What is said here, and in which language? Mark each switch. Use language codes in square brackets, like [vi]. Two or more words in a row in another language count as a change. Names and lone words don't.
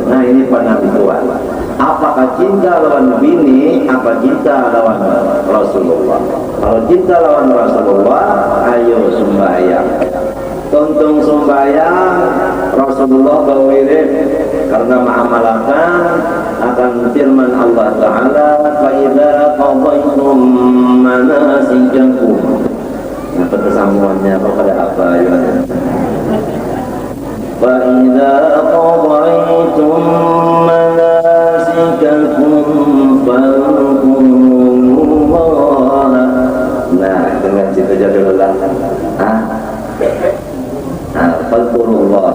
[bjn] Nah ini Nabi Tuhan, apakah cinta lawan bini apa cinta lawan Rasulullah? Kalau cinta lawan Rasulullah ayo sembahyang, tuntung sembahyang Rasulullah bawirib karena ma'amalakan akan firman Allah Ta'ala [ar] فَإِذَا قَضَيْتُمْ مَنَاسِكَكُمْ. [bjn] Nah pertemuannya kepada apa ya? [ar] فَإِذَا قَضَيْتُمْ مَنَاسِكَكُمْ فَاذْكُرُوا اللَّهَ. [bjn] Nah dengan situ jadilah fadhkurullah.